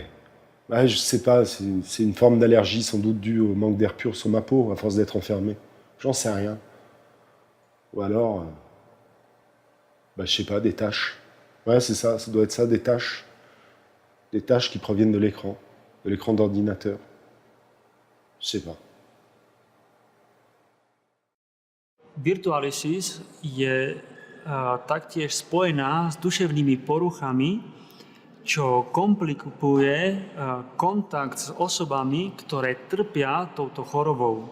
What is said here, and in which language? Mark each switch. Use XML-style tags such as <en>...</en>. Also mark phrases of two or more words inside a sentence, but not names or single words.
<fr>Je sais pas, c'est une forme d'allergie sans doute due au manque d'air pur sur ma peau, à force d'être enfermé. J'en sais rien. Ou alors, je sais pas, des taches. Ouais, c'est ça doit être ça, des taches. Des taches qui proviennent de l'écran d'ordinateur. Je sais pas.</fr> <sk>Virtualisis je taktiež spojená s duševnými poruchami, čo komplikuje kontakt s osobami, ktoré trpia touto chorobou.</sk>